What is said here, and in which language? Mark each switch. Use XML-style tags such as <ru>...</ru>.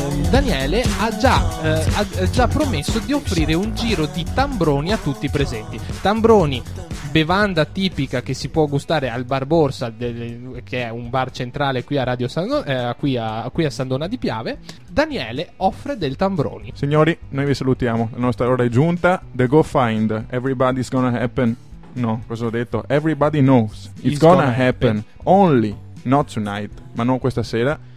<it>Daniele ha già promesso di offrire un giro di tambroni a tutti i presenti. Tambroni, bevanda tipica che si può gustare al Bar Borsa, che è un bar centrale qui a Radio qui a Sandona di Piave. Daniele offre del tambroni. Signori, noi vi salutiamo. La nostra ora è giunta.</it> <en>The Go Find. Everybody's gonna happen.</en> <it>No, cosa ho detto?</it> <en>Everybody knows it's gonna happen. Only not tonight,</en> <it>ma non questa sera.</it>